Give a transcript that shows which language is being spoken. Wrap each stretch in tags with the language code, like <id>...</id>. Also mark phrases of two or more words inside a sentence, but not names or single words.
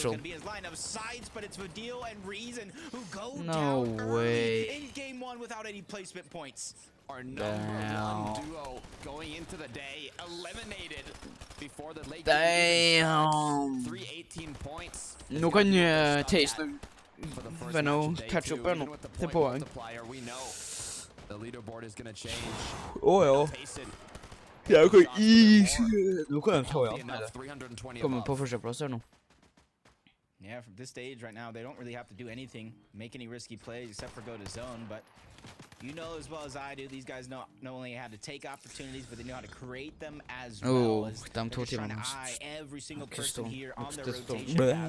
<en>Astral. gonna be his line of sights, but it's Vidil and Reason who go No down way. early in game 1 without any placement points. Our number 1 duo going into the day, eliminated before the late game. Damn. 318 points.</en> <no>Nå kan Taste Veno</no> <en>catch up</en> <no>ennå til poeng.</no> <en>The leaderboard is gonna change.</en> <no>Ja. Jeg kan Nå kan jeg ta igjen. Kommer på førsteplass her nå.</no> <en>Yeah, from this stage right now, they don't really have to do anything, make any risky plays except for go to zone, but you know as well as I do, these guys not only how to take opportunities, but they know how to create them as well. As they're just trying to eye every single person here on their rotation map.</en>